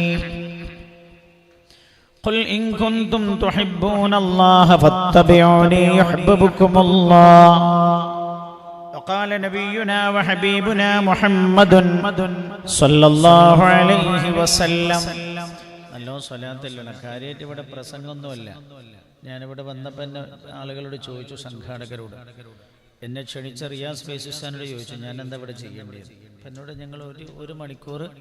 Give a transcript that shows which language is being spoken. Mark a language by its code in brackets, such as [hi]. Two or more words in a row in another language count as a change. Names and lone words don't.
[ar] قل إن كنتم تحبون الله فاتبعوني يحببكم الله. وقال نبينا وحبيبنا محمد صلى الله عليه وسلم. [ml] നല്ലോ സ്വലാത്തല്ല കാര്യമായിട്ട് ഇവിടെ പ്രസംഗമൊന്നുമല്ല. ഞാനിവിടെ വന്നപ്പോൾ എന്നെ ആളുകളോട് ചോദിച്ചു, സംഘാടകരോട് എന്നെ ക്ഷണിച്ച റിയാസ് ഫേസിസ്ഥാനോട് ചോദിച്ചു ഞാൻ എന്താ ഇവിടെ ചെയ്യേണ്ടത്. അപ്പം എന്നോട് ഞങ്ങൾ ഒരു മണിക്കൂർ